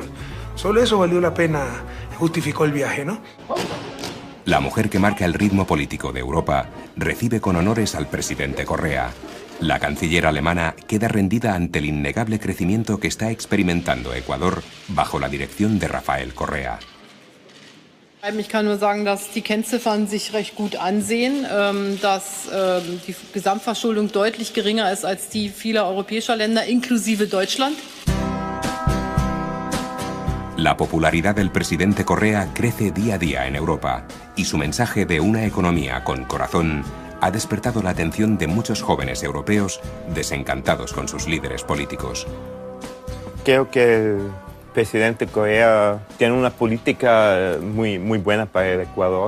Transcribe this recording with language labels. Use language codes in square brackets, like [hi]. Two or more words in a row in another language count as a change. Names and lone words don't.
[es] Solo eso valió la pena, justificó el viaje, ¿no? La mujer que marca el ritmo político de Europa recibe con honores al presidente Correa. La canciller alemana queda rendida ante el innegable crecimiento que está experimentando Ecuador bajo la dirección de Rafael Correa. [de] Ich kann nur sagen, dass die Kennziffern sich recht gut ansehen, dass die Gesamtverschuldung deutlich geringer ist als die vieler europäischer Länder, inklusive Deutschland. [es] La popularidad del presidente Correa crece día a día en Europa y su mensaje de una economía con corazón ha despertado la atención de muchos jóvenes europeos desencantados con sus líderes políticos. Creo que el presidente Correa tiene una política muy buena para el Ecuador.